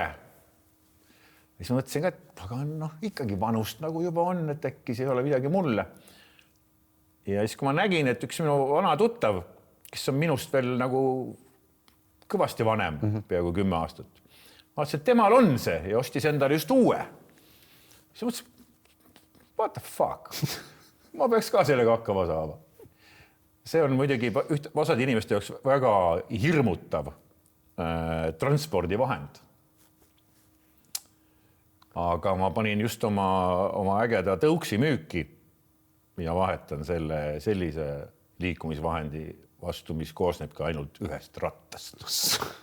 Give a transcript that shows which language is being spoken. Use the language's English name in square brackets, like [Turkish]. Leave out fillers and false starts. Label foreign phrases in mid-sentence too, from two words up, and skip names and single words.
[Estonian] Ja siis mõtlesin ka, et aga ikkagi vanust nagu juba on, et äkki see ei ole midagi mulle. Ja siis kui ma nägin, et üks minu vana tuttav, kes on minust veel nagu kõvasti vanem, peaaegu 10 aastat, vaatasin, et temal on see ja ostis endale just uue. Siis mõtlesin, [English] what the fuck? [Estonian] Ma peaks ka sellega hakkama saama. See on muidugi osad inimeste jaoks väga hirmutav transpordivahend. Aga ma panin just oma ägeda tõuksi müüki ja vahetan selle sellise liikumisvahendi vastu, mis koosneb ka ainult ühest rattast.